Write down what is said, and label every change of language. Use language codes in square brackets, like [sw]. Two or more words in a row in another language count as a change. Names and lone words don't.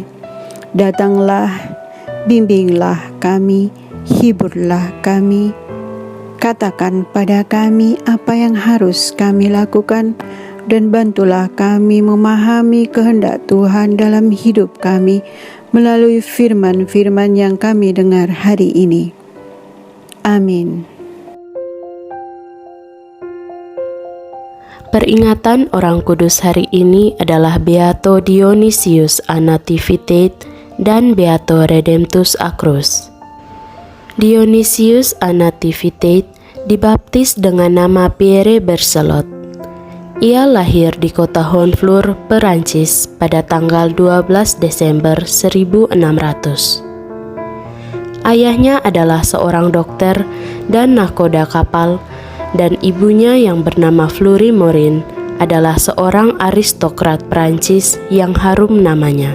[id] Datanglah, bimbinglah kami, hiburlah kami, katakan pada kami apa yang harus kami lakukan, dan bantulah kami memahami kehendak Tuhan dalam hidup kami melalui firman-firman yang kami dengar hari ini. Amin. Peringatan orang kudus hari ini adalah Beato Dionysius a Nativitate dan Beato Redemptus Acrus. Dionysius a Nativitate dibaptis dengan nama Pierre Bercelot. Ia lahir di kota Honfleur, Perancis pada tanggal 12 Desember 1600. Ayahnya adalah seorang dokter dan nahkoda kapal, dan ibunya yang bernama Fleury Morin adalah seorang aristokrat Prancis yang harum namanya.